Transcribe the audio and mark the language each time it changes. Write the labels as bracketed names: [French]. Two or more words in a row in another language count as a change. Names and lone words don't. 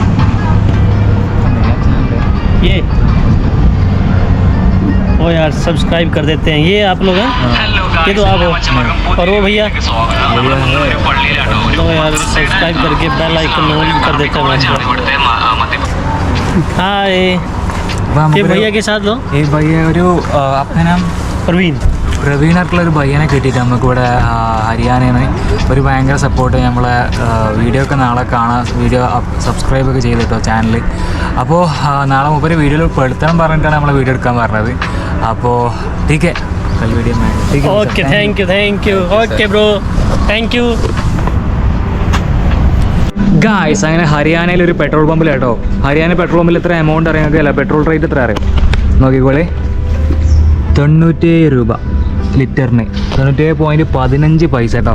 [Hindi] ये ओ यार सब्सक्राइब कर देते हैं ये आप लोग हैं। ये तो आप हो और वो भैया तो यार सब्सक्राइब करके [English] bell icon on [Hindi] कर देते हैं। हाय ये भैया के साथ लो। [Malayalam] ഈ ഭയ്യ ഒരു [Hindi] आपका नाम प्रवीण। [Malayalam] പ്രവീണായിട്ടുള്ള ഒരു ഭയ്യനെ കിട്ടിയിട്ട് നമുക്കിവിടെ ഹരിയാനയിൽ നിന്ന് ഒരു ഭയങ്കര സപ്പോർട്ട് നമ്മളെ വീഡിയോ ഒക്കെ നാളെ കാണാം, വീഡിയോ സബ്സ്ക്രൈബ് ഒക്കെ ചെയ്തിട്ടോ ചാനൽ. അപ്പോൾ നാളെ മുമ്പ് വീഡിയോയിൽ പെടുത്തണം പറഞ്ഞിട്ടാണ് നമ്മളെ വീഡിയോ എടുക്കാൻ പറഞ്ഞത്. [Hindi] അപ്പോൾ ठीक है कल वीडियो में ठीक है. [English] OK thank you OK bro thank you. [Malayalam] ഗായ്സ് അങ്ങനെ ഹരിയാനയിൽ ഒരു പെട്രോൾ പമ്പിൽ കേട്ടോ. ഹരിയാന പെട്രോൾ പമ്പിൽ എത്ര എമൗണ്ട് അറിയാമെങ്കിൽ അല്ല പെട്രോൾ റേറ്റ് എത്ര അറിയാം നോക്കിക്കോളെ. 97 രൂപ ലിറ്ററിന്, 97.15 പൈസ കേട്ടോ.